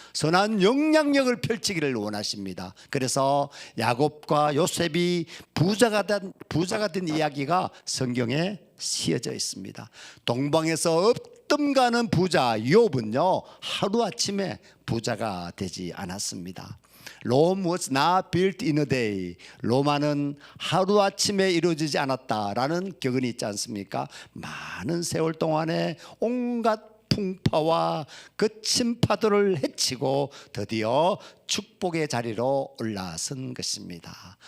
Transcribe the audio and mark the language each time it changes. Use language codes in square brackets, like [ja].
[ko] 선한 영향력을 펼치기를 원하십니다. 그래서 야곱과 요셉이 부자가 된 이야기가 성경에 쓰여져 있습니다. 동방에서 없던 가는 부자 욥은요 하루아침에 부자가 되지 않았습니다. [en] Rome was not built in a day. [ko] 로마는 하루아침에 이루어지지 않았다라는 격언이 있지 않습니까? 많은 세월 동안에 온갖 풍파와 거친 파도를 헤치고 드디어 축복의 자리로 올라선 것입니다.